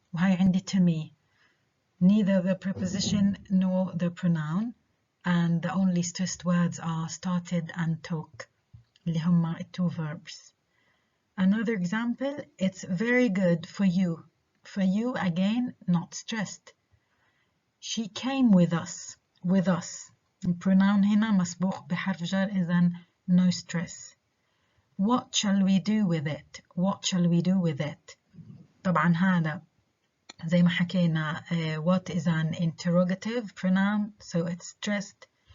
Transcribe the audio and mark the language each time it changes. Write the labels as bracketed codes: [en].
[ar] وهي عندي [en] to me. Neither the preposition nor the pronoun, and the only stressed words are started and talk, [ar] اللي هما [en] 2 verbs. Another example, it's very good for you. For you, again, not stressed. She came with us. With us. [ar] الpronoun هنا مسبوق بحرف جر, إذن [en] no stress. What shall we do with it? What shall we do with it? [ar] طبعا هذا زي ما حكينا [en] what is an interrogative pronoun, so it's stressed.